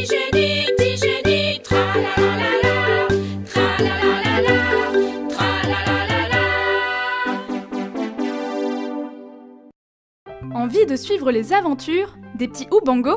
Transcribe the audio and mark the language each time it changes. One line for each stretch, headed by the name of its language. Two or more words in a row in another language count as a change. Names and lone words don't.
French: petit génie, tra-la-la-la-la, tra-la-la-la-la, tra-la-la-la-la. Envie de suivre les aventures des petits Oubango?